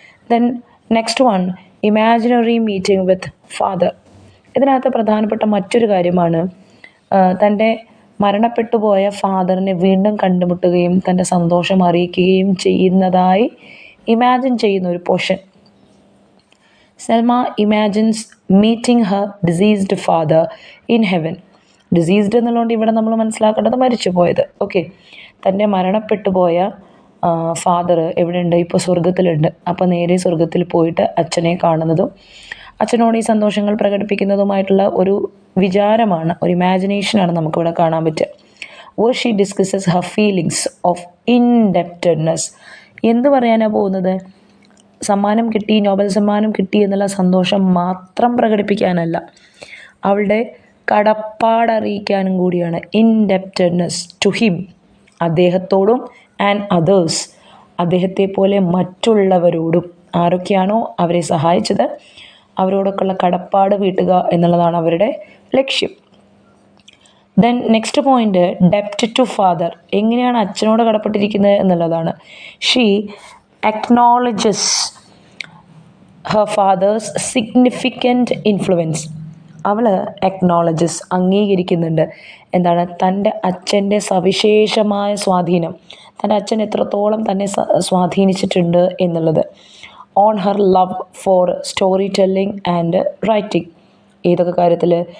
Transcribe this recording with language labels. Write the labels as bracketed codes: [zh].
[en] Then next one, imaginary meeting with father. [ml] ഇതിനകത്ത് പ്രധാനപ്പെട്ട മറ്റൊരു കാര്യമാണ് തൻ്റെ മരണപ്പെട്ടു പോയ ഫാദറിനെ വീണ്ടും കണ്ടുമുട്ടുകയും തൻ്റെ സന്തോഷം അറിയിക്കുകയും ചെയ്യുന്നതായി ഇമാജിൻ ചെയ്യുന്ന ഒരു portion. [en] Selma imagines meeting her deceased father in heaven. [ml] Diseased എന്നുള്ളതുകൊണ്ട് ഇവിടെ നമ്മൾ മനസ്സിലാക്കേണ്ടത് മരിച്ചു പോയത്. ഓക്കെ, തൻ്റെ മരണപ്പെട്ടു പോയ ഫാദർ എവിടെയുണ്ട്? ഇപ്പോൾ സ്വർഗത്തിലുണ്ട്. അപ്പോൾ നേരെ സ്വർഗത്തിൽ പോയിട്ട് അച്ഛനെ കാണുന്നതും അച്ഛനോട് ഈ സന്തോഷങ്ങൾ പ്രകടിപ്പിക്കുന്നതുമായിട്ടുള്ള ഒരു വിചാരമാണ്, ഒരു ഇമാജിനേഷനാണ് നമുക്കിവിടെ കാണാൻ പറ്റുക. [en] where she discusses her feelings of indebtedness. [ml] എന്ത് പറയാനാണ് പോകുന്നത്? സമ്മാനം കിട്ടി, നോബൽ സമ്മാനം കിട്ടി എന്നുള്ള സന്തോഷം മാത്രം പ്രകടിപ്പിക്കാനല്ല, അവളുടെ കടപ്പാടറിയിക്കാനും കൂടിയാണ്. [en] indebtedness to him, [ml] അദ്ദേഹത്തോടും, [en] and others, [ml] അദ്ദേഹത്തെ പോലെ മറ്റുള്ളവരോടും, ആരൊക്കെയാണോ അവരെ സഹായിച്ചത് അവരോടൊക്കെയുള്ള കടപ്പാട് വീട്ടുക എന്നുള്ളതാണ് അവരുടെ ലക്ഷ്യം. [en] Then next point, ഡെപ്റ്റ് to father. [ml] എങ്ങനെയാണ് അച്ഛനോട് കടപ്പെട്ടിരിക്കുന്നത് എന്നുള്ളതാണ്. [en] She acknowledges her father's significant influence. [ml] അവൾ acknowledges, അംഗീകരിക്കുന്നുണ്ട്. എന്താണ്? തൻ്റെ അച്ഛൻ്റെ സവിശേഷമായ സ്വാധീനം, തൻ്റെ അച്ഛൻ എത്രത്തോളം തന്നെ സ്വാധീനിച്ചിട്ടുണ്ട് എന്നുള്ളത്. [en] On her love for story telling and writing. [ml] ഏതൊക്കെ കാര്യത്തിൽ?